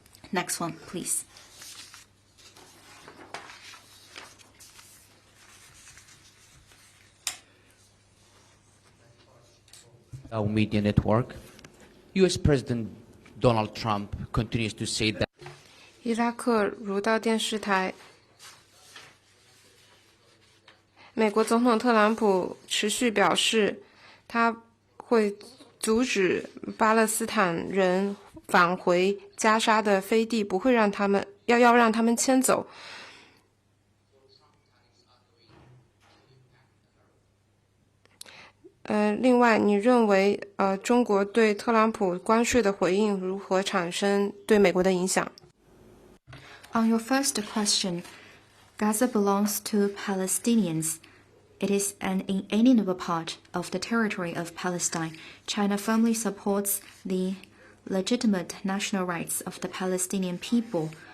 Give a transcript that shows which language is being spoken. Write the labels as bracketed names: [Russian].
[English] Next one, please. Our media network, U.S. President Donald Trump continues to say that [Chinese] 伊拉克如道电视台，美国总统特朗普持续表示，他会阻止巴勒斯坦人返回加沙的飞地，不会让他们要让他们迁走。另外，你认为中国对特朗普关税的回应如何产生对美国的影响？ [English] On your first question, Gaza belongs to Palestinians. It is an inalienable part of the territory of Palestine. China firmly supports the legitimate national rights of the Palestinian people.